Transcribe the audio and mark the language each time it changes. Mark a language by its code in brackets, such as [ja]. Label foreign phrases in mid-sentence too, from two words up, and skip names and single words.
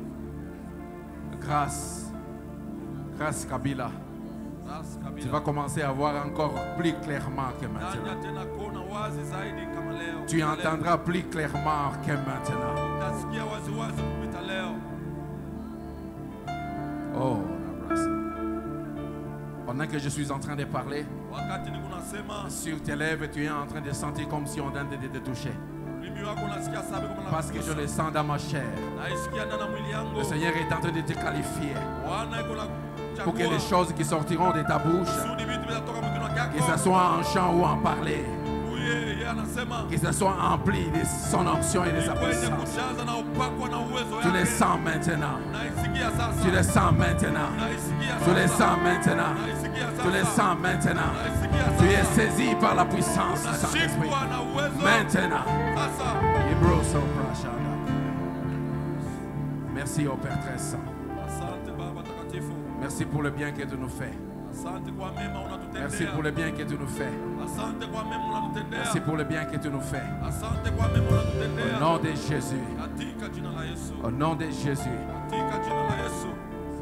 [fr] Grâce Kabila, tu vas commencer à voir encore plus clairement que maintenant. Tu entendras plus clairement que maintenant. Oh, Pendant que je suis en train de parler, [sw] wakati niko nasema [fr] sur tes lèvres, tu es en train de sentir comme si on venait de te toucher. [sw] ulimi wako unasikia sabi kama [fr] Parce que je le sens dans ma chair. [sw] naisikia ndani ya mwili yangu. [fr] Le Seigneur est en train de te qualifier [sw] Bwana iko na [fr] pour que les choses qui sortiront de ta bouche, [sw] kusudi vitu vitatoka mkinywa [fr] que ce [sw] chako. [fr] soit en chant ou en parler, [sw] Yeye anasema [fr] que ce soit empli de son onction et de sa [sw] kwenye [fr] puissance. [sw] kujaza na upako na uwezo [fr] Tu le [sw] yake. [fr] sens maintenant. [sw] Naisikia sasa. [fr] Tu le sens maintenant. [sw] Naisikia [fr] Tu le [sw] sasa. [fr] sens maintenant. [sw] Naisikia [fr] Tu le [sw] sasa. [fr] sens maintenant. [sw] Naisikia [fr] Tu es [sw] sasa. [fr] saisi par la puissance du Saint-Esprit. [sw] Nashikwa na uwezo. [fr] Maintenant. [sw] Sasa. [fr] Merci au Père très saint. [sw] Asante Baba takatifu. [fr] Merci pour le bien que tu nous fais. [sw] Asante kwa mema unatutendea. [fr] Merci pour le bien que tu nous fais. [sw] Asante kwa mema unatutendea. [fr] Merci pour le bien que tu nous fais. [sw] Asante kwa mema unatutendea. [fr] Au nom de Jésus. [sw] Katika jina la Yesu. [fr] Au nom de Jésus. [sw] Katika jina la Yesu.